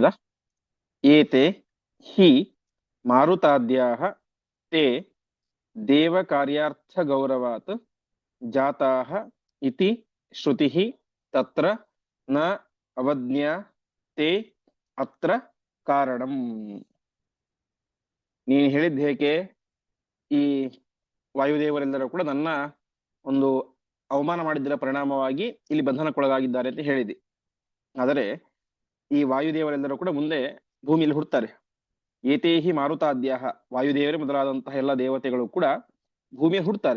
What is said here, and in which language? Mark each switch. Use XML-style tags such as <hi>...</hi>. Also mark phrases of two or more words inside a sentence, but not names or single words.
<sa>ಏತೆ ಹಿ ಮಾರುತಾದ್ಯಾಃ ತೇ ದೇವ ಕಾರ್ಯಾರ್ಥ ಗೌರವಾತ್ ಜಾತಾಃ ಇತಿ ಶ್ರುತಿಃ ತತ್ರ ನ ಅವಜ್ಞ ತೇ ಅತ್ರ ಕಾರಣಂ.</sa> <kn>ನೀನು ಹೇಳಿದ್ದೇಕೆ? ಈ ವಾಯುದೇವರೆಲ್ಲರೂ ಕೂಡ ನನ್ನ ಒಂದು ಅವಮಾನ ಮಾಡಿದ್ದರ ಪರಿಣಾಮವಾಗಿ ಇಲ್ಲಿ ಬಂಧನಕ್ಕೊಳಗಾಗಿದ್ದಾರೆ ಅಂತ ಹೇಳಿದೆ. ಆದರೆ ಈ ವಾಯುದೇವರೆಲ್ಲರೂ ಕೂಡ ಮುಂದೆ ಭೂಮಿಯಲ್ಲಿ ಹುಡ್ತಾರೆ.</kn> <sa>ಏತೇಹಿ ಮಾರುತಾದ್ಯಾಹ,</sa> <kn>ವಾಯುದೇವರೇ ಮೊದಲಾದಂತಹ ಎಲ್ಲ ದೇವತೆಗಳು ಕೂಡ ಭೂಮಿಯಲ್ಲಿ ಹುಡ್ತಾರೆ.</kn>